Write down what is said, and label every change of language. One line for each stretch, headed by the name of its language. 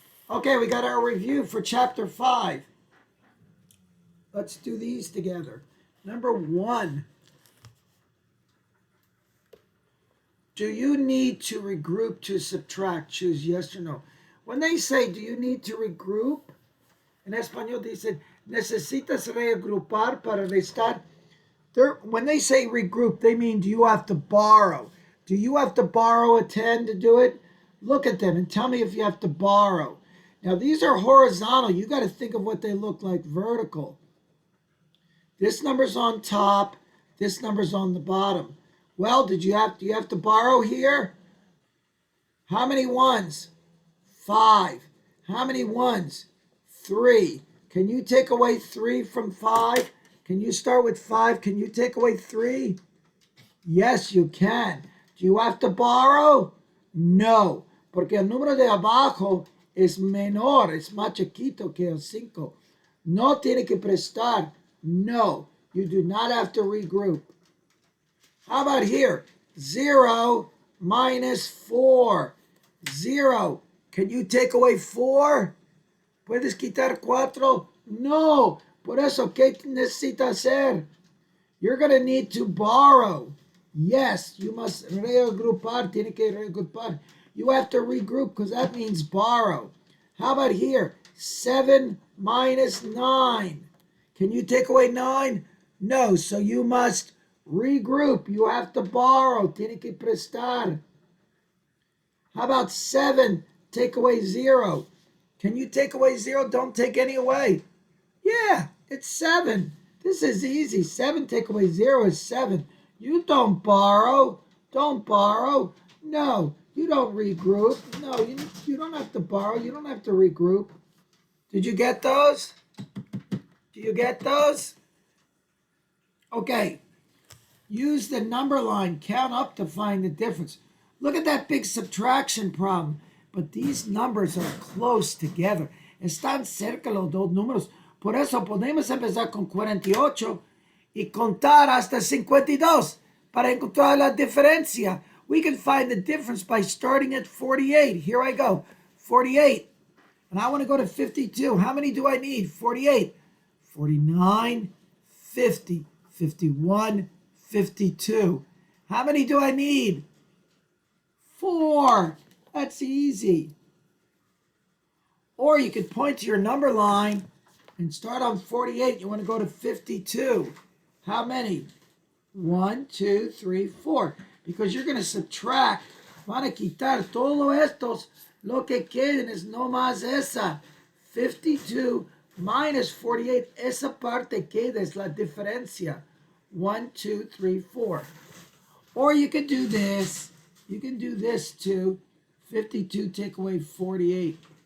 English: Okay, we got our review for chapter 5. Let's do these together. Number 1. Do you need to regroup to subtract? Choose yes or no. When they say, do you need to regroup?
Spanish: En español dicen, necesitas reagrupar para restar.
English: When they say regroup, they mean, do you have to borrow? Do you have to borrow a 10 to do it? Look at them and tell me if you have to borrow. Now, these are horizontal. You got to think of what they look like vertical. This number's on top. This number's on the bottom. Well, do you have to borrow here? How many ones? 5. How many ones? 3. Can you take away 3 from 5? Can you start with 5? Can you take away 3? Yes, you can. Do you have to borrow?
Spanish: No, porque el número de abajo es menor, es más chiquito que el 5. No tiene que prestar.
English: No, you do not have to regroup. How about here? 0 minus 4. 0. Can you take away 4? ¿Puedes quitar 4? No.
Spanish: Por eso, ¿qué necesitas hacer?
English: You're going to need to borrow. Yes, you must reagrupar. Tiene que reagrupar. You have to regroup because that means borrow. How about here? 7 minus 9. Can you take away 9? No, so you must regroup. You have to borrow. Tiene que prestar. How about 7? Take away 0. Can you take away 0? Don't take any away. Yeah, it's 7. This is easy. 7 take away 0 is 7. You don't borrow. Don't borrow. No, you don't regroup. No, you don't have to borrow. You don't have to regroup. Did you get those? Do you get those? Okay. Use the number line. Count up to find the difference. Look at that big subtraction problem. But these numbers are close together.
Spanish: Están cerca los dos números. Por eso podemos empezar con 48 y contar hasta 52 para encontrar la diferencia.
English: We can find the difference by starting at 48. Here I go. 48. And I want to go to 52. How many do I need? 48. 49, 50, 51, 52. How many do I need? 4. That's easy. Or you could point to your number line and start on 48. You want to go to 52. How many? 1, 2, 3, 4. Because you're going to subtract.
Spanish: Van a quitar todo estos. Lo que queden es no más esa. 52 minus 48. Esa parte queda es la diferencia.
English: 1, 2, 3, 4. Or you could do this. You can do this too. 52 take away 48.